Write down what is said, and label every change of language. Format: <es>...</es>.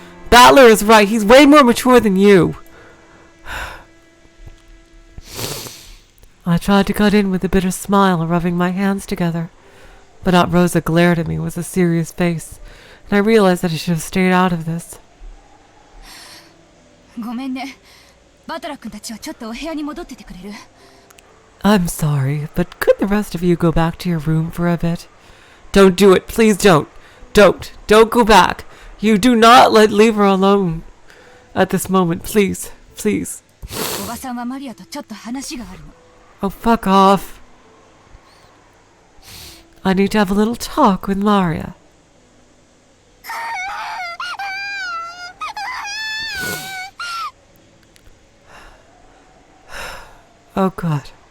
<en>Battler is right, he's way more mature than you. I tried to cut in with a bitter smile, rubbing my hands together. But Aunt Rosa glared at me with a serious face, and I realized that I should have stayed out of this.</en> <ja>ごめんね。バトラ君たちはちょっとお部屋に戻っててくれる？</ja> <en>I'm sorry, but could the rest of you go back to your room for a bit? Don't do it, please don't. Don't go back. You do not leave her alone at this moment, please, please.</en> <ja>おばさんはマリアとちょっと話があるの。</ja> <en>Oh, fuck off. I need to have a little talk with Maria. Oh, God.</en>